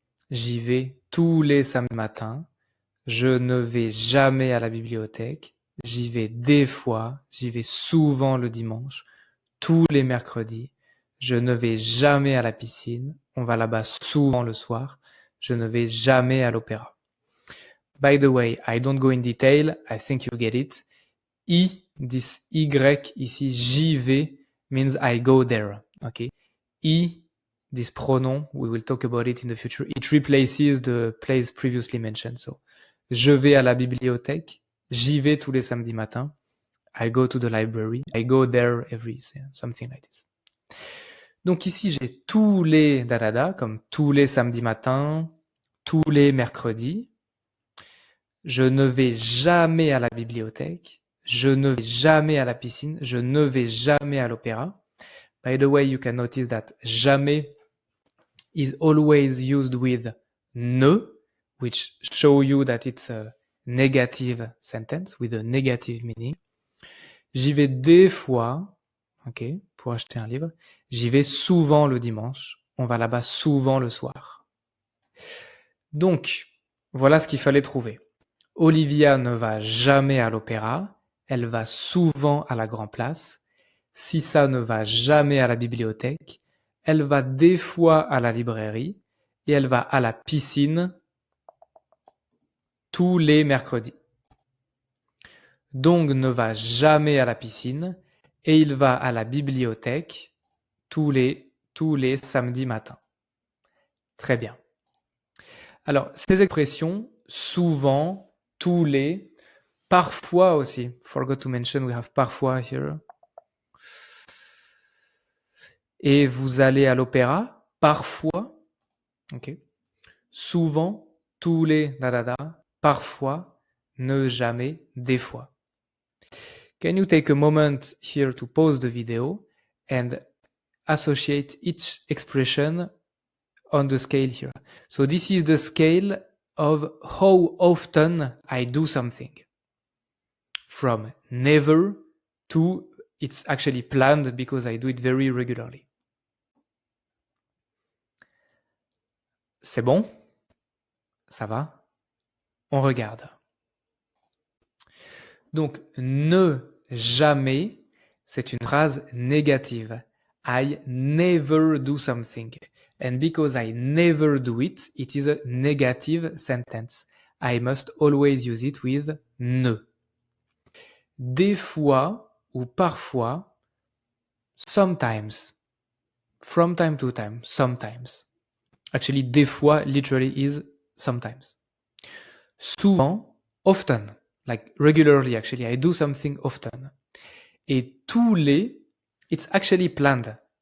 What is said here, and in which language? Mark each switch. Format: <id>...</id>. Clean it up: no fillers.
<fr>J'y vais tous les samedis matins. Je ne vais jamais à la bibliothèque. J'y vais des fois. J'y vais souvent le dimanche. Tous les mercredis. Je ne vais jamais à la piscine. On va là-bas souvent le soir. Je ne vais jamais à l'opéra.</fr> <en>By the way, I don't go in detail. I think you get it. This Y</en> <fr>ici, j'y vais,</fr> <en>means I go there. Okay. This pronoun, we will talk about it in the future. It replaces the place previously mentioned.</en> <fr>So, je vais à la bibliothèque. J'y vais tous les samedis matins.</fr> <en>I go to the library. I go there something like this.</en> <fr>Donc ici, j'ai tous les comme tous les samedis matins, tous les mercredis. Je ne vais jamais à la bibliothèque. Je ne vais jamais à la piscine. Je ne vais jamais à l'opéra.</fr> <en>By the way, you can notice that jamais is always used with ne, which show you that it's a negative sentence with a negative meaning.</en> <fr>J'y vais des fois, ok, pour acheter un livre. J'y vais souvent le dimanche. On va là-bas souvent le soir. Donc, voilà ce qu'il fallait trouver. Olivia ne va jamais à l'opéra. Elle va souvent à la Grand Place. Sissa ne va jamais à la bibliothèque. Elle va des fois à la librairie. Et elle va à la piscine tous les mercredis. Dong ne va jamais à la piscine. Et il va à la bibliothèque tous les samedis matins. Très bien. Alors, ces expressions, souvent, tous les, parfois aussi.</fr> <en>Forgot to mention, we have parfois here.</en> <fr>Et vous allez à l'opéra, parfois. Ok. Souvent, tous les, parfois, ne jamais, des fois.</fr> <en>Can you take a moment here to pause the video and associate each expression on the scale here? So this is the scale of how often I do something. From never to it's actually planned because I do it very regularly.</en> <fr>C'est bon? Ça va? On regarde. Donc, ne jamais, c'est une phrase négative.</fr> <en>I never do something. And because I never do it, it is a negative sentence. I must always use it with ne.</en> <fr>Des fois ou parfois,</fr> <en>sometimes. From time to time, sometimes. Actually, des fois literally is sometimes. Souvent, often. Like regularly, actually. I do something often.</en> <fr>Et tous les,</fr> <en>it's actually planned.</en>